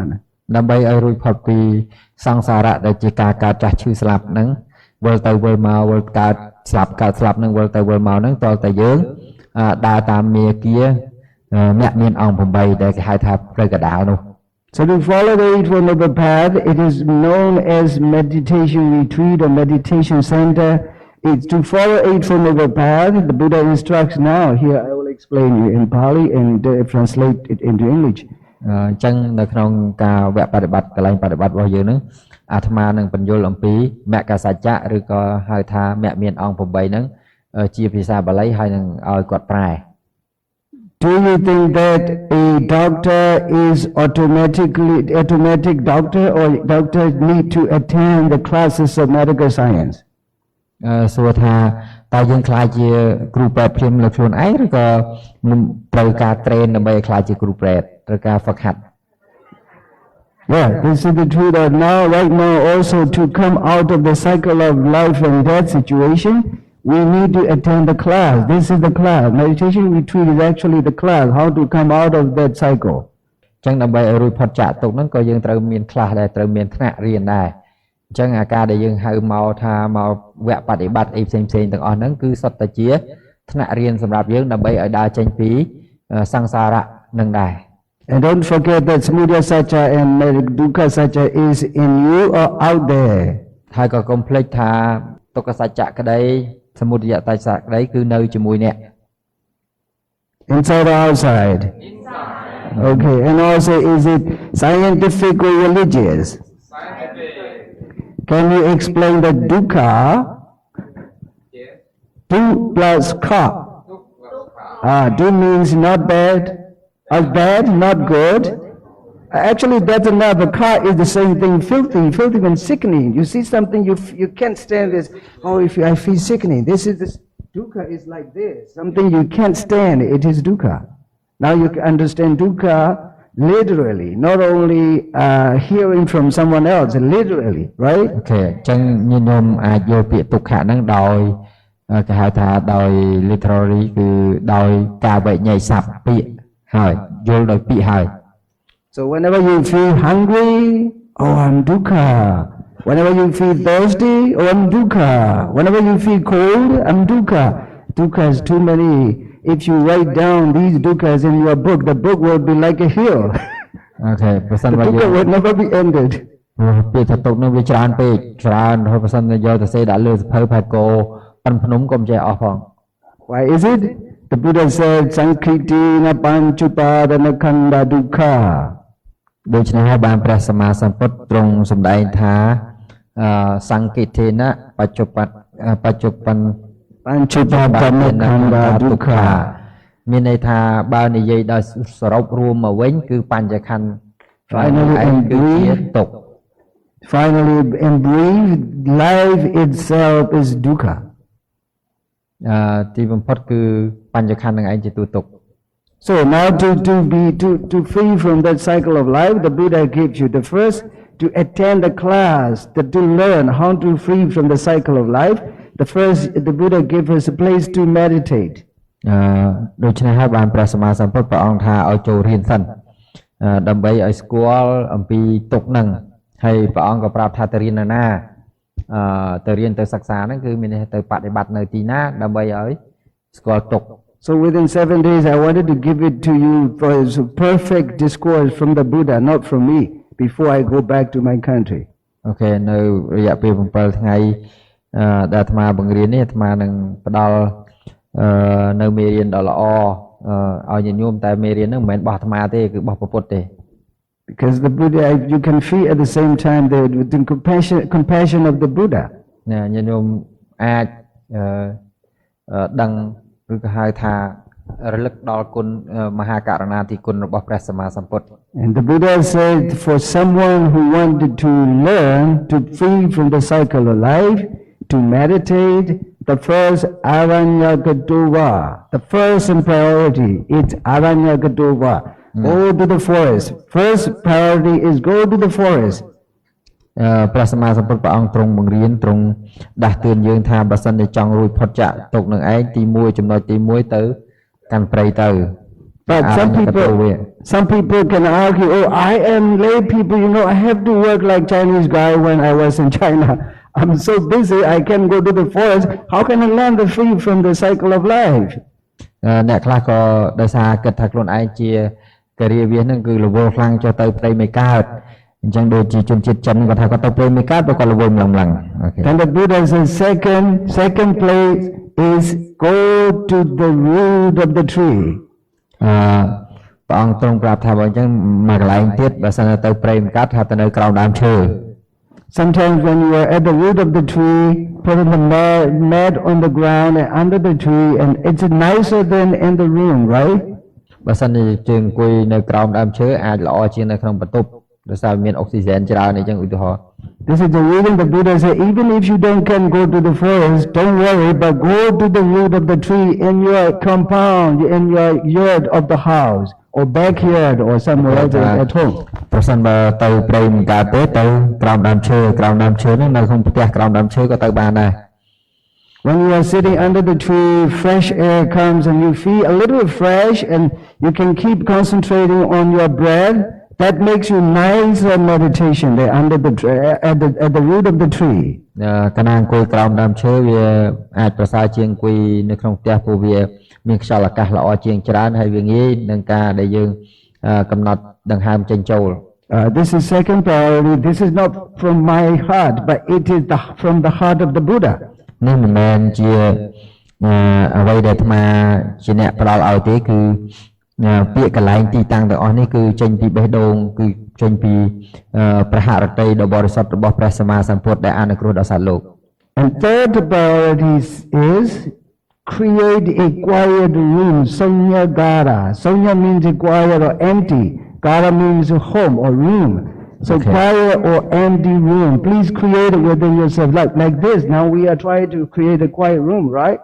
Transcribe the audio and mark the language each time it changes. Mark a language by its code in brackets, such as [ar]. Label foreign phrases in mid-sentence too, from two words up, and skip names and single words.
[km] ដើម្បីឲ្យរួចផុតពីសង្សារៈដែលជាការកើតចាស់ឈឺស្លាប់ហ្នឹងវិលទៅវិលមកវិលកើតស្លាប់ហ្នឹងវិលទៅវិលមកហ្នឹងតើតែយើងដើរតាមមាគ៌ាអ្នកមានអង្គ8ដែលគេហៅថាផ្លូវកណ្ដាលនោះ [en] So to follow the Eightfold Noble Path, it is known as meditation retreat or meditation center. It's to follow Eightfold Noble Path. The Buddha instructs now. Here I will explain you in Pali and translate it into English. [km] អញ្ចឹងនៅក្នុងការវគ្គបប្រតិបត្តិកន្លែងបប្រតិបត្តិរបស់យើងហ្នឹងអាត្មានឹងបញ្យល់អំពីមគ្គសច្ចៈឬក៏ហៅថាមគ្គមានអង្គ8ហ្នឹងជាភាសាបាលីហើយនឹងឲ្យគាត់ប្រែ [en] Do you think that a doctor is automatic doctor or doctors need to attend the classes of medical science? [km] សួរថាតើយើងខ្លាចជាគ្រូពេទ្យភ្លាមលើខ្លួនឯងឬក៏ត្រូវការ train ដើម្បីឲ្យខ្លាចជាគ្រូពេទ្យត្រូវការហ្វឹកហាត់ [en] Yeah, this is the truth that now, right now, also to come out of the cycle of life and death situation, we need to attend the class. This is the class. Meditation retreat is actually the class, how to come out of that cycle. [km] អញ្ចឹងដើម្បីឲ្យរួចផុតចាកទុក្ខហ្នឹងក៏យើងត្រូវមាន class ដែរត្រូវមានថ្នាក់រៀនដែរអញ្ចឹងអាការដែលយើងហៅមកថាមកវគ្គបប្រតិបត្តិអីផ្សេងៗទាំងអស់ហ្នឹងគឺសុទ្ធតែជាថ្នាក់រៀនសម្រាប់យើងដើម្បីឲ្យដើរចេញពីសង្សារៈនឹងដែរ [en] And don't forget that [pi] Samudaya Satcha [en] and [pi] Dukkha Satcha [en] is in you or out there. [km] ហើយក៏កុំភ្លេចថាទុក្ខសច្ចៈក្តីសមុទយតសៈក្តីគឺនៅជាមួយអ្នក [en] Inside or outside? Inside. Okay, and also is it scientific or religious? Can you explain the dukkha? Du plus ka. Du means not bad, bad, not good. Actually, that's another. Ka is the same thing, filthy and sickening. You see something, you can't stand this. Oh, I feel sickening. This is this. Dukkha is like this. Something you can't stand, it is dukkha. Now you can understand dukkha literally, not only hearing from someone else, literally, right? [km] Okay, អញ្ចឹងញាតិញោមអាចយល់ពាក្យទុក្ខហ្នឹងដោយគេហៅថាដោយ literally គឺដោយការវិញ្ញាស័ព្ទពាក្យហើយយល់ដោយពាក្យហើយ [en] So whenever you feel hungry, oh I'm dukkha. Whenever you feel thirsty, oh I'm dukkha. Whenever you feel cold, I'm dukkha. Dukkha is too many. If you write down these dukkhas in your book, the book will be like a hill. [km] Okay, បើសិន [en] The [km] បើ [en] dukkha will never be ended. [km] ពាក្យថាទុក្ខនឹងវាច្រើនពេកច្រើនហើយបើសិនតែយកទៅសេដាក់លើសភៅផែកោប៉ាន់ភ្នំក៏មិនចេះអស់ផង [en] Why is it? The Buddha said, [pi] Sankriti na panchupadana khanda dukkha. [km] ដូច្នេះហើយបានព្រះសម្មាសម្ពុទ្ធទ្រង់សម្ដែងថាសង្កេតេនៈបច្ចុប្បន្ន [pi] Panchupadana khanda dukkha. [km] មានន័យថាបើនិយាយដល់សរុបរួមមកវិញគឺបញ្ចខណ្ឌ [en] Finally, in brief, life itself is dukkha. [km] ទីបំផុតគឺបញ្ចខណ្ឌនឹងឯងជាទូទុក្ខ [en] So now to free from that cycle of life, the Buddha gives you the first to attend the class, to learn how to free from the cycle of life. The first, the Buddha gives us a place to meditate. [km] ដូច្នេះហើយបានព្រះសម្មាសម្ពុទ្ធព្រះអង្គថាឲ្យចូលរៀនសិនដើម្បីឲ្យស្គាល់អំពីទុក្ខហ្នឹងហើយព្រះអង្គក៏ប្រាប់ថាទៅរៀននៅណាទៅរៀនទៅសិក្សាហ្នឹងគឺមានន័យទៅបប្រតិបត្តិនៅទីណាដើម្បីឲ្យស្គាល់ទុក្ខ [en] So within 7 days, I wanted to give it to you for a perfect discourse from the Buddha, not from me, before I go back to my country. [km] Okay, នៅរយៈពេល7ថ្ងៃដែលអាត្មាបង្រៀននេះអាត្មានឹងផ្ដល់នៅមេរៀនដ៏ល្អឲ្យញាតិញោមតែមេរៀនហ្នឹងមិនមែនរបស់អាត្មាទេគឺរបស់ព្រះពុទ្ធទេ [en] Because the Buddha, you can feel at the same time the compassion of the Buddha. [km] ញាតិញោមអាចដឹងឬក៏ហៅថារលឹកដល់គុណមហាករុណាធិគុណរបស់ព្រះសម្មាសម្ពុទ្ធ [en] And the Buddha said for someone who wanted to learn to free from the cycle of life, to meditate, the first Aranyagatowa, the first in priority, it's Aranyagatowa. Go to the forest. First priority is go to the forest. [km] ព្រះសម្មាសម្ពុទ្ធព្រះអង្គទ្រង់បង្រៀនទ្រង់ដាស់តឿនយើងថាបើសិនជាចង់រួចផុតចាកទុក្ខនឹងឯងទី1ចំណុចទី1ទៅកាន់ព្រៃទៅ [en] But some people can argue, oh, I am lay people, you know, I have to work like Chinese guy when I was in China. I'm so busy, I can go to the forest. How can I learn the free from the cycle of life? [km] អ្នកខ្លះក៏ដោយសារគិតថាខ្លួនឯងជាការីវាសហ្នឹងគឺរវល់ខ្លាំងចុះទៅព្រៃមិនកើតអញ្ចឹងដូចជាជនជាតិចិនគាត់ថាគាត់ទៅព្រៃមិនកើតបើគាត់រវល់ម្លឹងអូខេ [en] Then the Buddha says second place is go to the root of the tree. [km] ព្រះអង្គទ្រង់ប្រាប់ថាបើអញ្ចឹងមកកន្លែងទៀតបើសិនទៅព្រៃមិនកើតថាទៅនៅក្រោមដើមឈើ [en] Sometimes when you are at the root of the tree, put in the mat on the ground and under the tree, and it's nicer than in the room, right? [km] បើសិនជាជើងអង្គុយនៅក្រោមដើមឈើអាចល្អជាងនៅក្នុងបន្ទប់ដោយសារមានអុកស៊ីហ្សែនច្រើនអញ្ចឹងឧទាហរណ៍ [en] This is the reason the Buddha said, even if you can go to the forest, don't worry, but go to the root of the tree in your compound, in your yard of the house, or backyard, or somewhere else at home. [km] ប្រសិនបើទៅព្រៃមិនកើតទេទៅក្រោមដើមឈើហ្នឹងនៅក្នុងផ្ទះក្រោមដើមឈើក៏ទៅបានដែរ [en] When you are sitting under the tree, fresh air comes and you feel a little fresh and you can keep concentrating on your breath. That makes you nice meditation there under the at the root of the tree. [km] កាលណាអង្គុយក្រោមដើមឈើវាអាចប្រសើរជាងអង្គុយនៅក្នុងផ្ទះព្រោះវាមានខ្យល់អាកាសល្អជាងច្រើនហើយវាងាយនឹងការដែលយើងកំណត់ដង្ហើមចេញចូល [en] This is second priority. This is not from my heart, but it is from the heart of the Buddha. [km] នេះមិនមែនជាអ្វីដែលអាត្មាជាអ្នកផ្ដល់ឲ្យទេគឺពាក្យកន្លែងទីតាំងទាំងអស់នេះគឺចេញពីបេះដូងគឺចេញពីព្រះហឫទ័យដ៏បរិសុទ្ធរបស់ព្រះសម្មាសម្ពុទ្ធដែលអនុគ្រោះដល់សត្វលោក [en] And third priority is create a quiet room, [pi] Sonya Gara. [en] Sonya means a quiet or empty. Gara means a home or room. So quiet or empty room. Please create it within yourself like this. Now we are trying to create a quiet room, right?